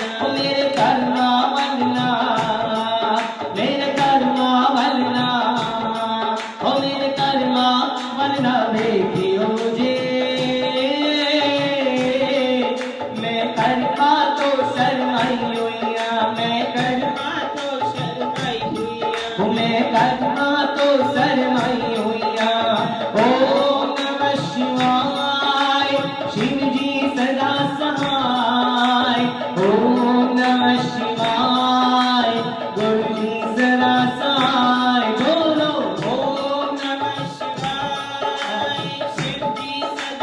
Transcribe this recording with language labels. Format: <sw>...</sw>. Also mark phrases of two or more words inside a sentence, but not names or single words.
<pa>ਮੇਰੇ ਕਰਮਾ ਬਣਨਾ, ਮੇਰੇ ਕਰਮਾ ਬਣਨਾ, ਓ ਮੇਰੇ ਕਰਮਾ ਬਣਨਾ ਦੇਖਿਓ ਜੇ, ਮੈਂ ਕਰਮਾ ਤੋ ਸ਼ਰਮਾਈ ਹੋਈਆ, ਮੈਂ ਕਰਮਾ ਤੋ ਸ਼ਰਮਾਈ ਹੋਈਆ, ਮੈਂ ਕਰਮਾ ਤੋ ਸ਼ਰਮਾਈ ਹੋਈਆ।</pa> <sa>ओम नमः शिवाय,</sa> <hi>शिव जी सदा सहाय,</hi> <sa>ओम नमः शिवाय,</sa> <hi>गुरु जी सदा सहाय। बोलो</hi> <sa>ओम नमः शिवाय,</sa> <hi>शिव जी</hi>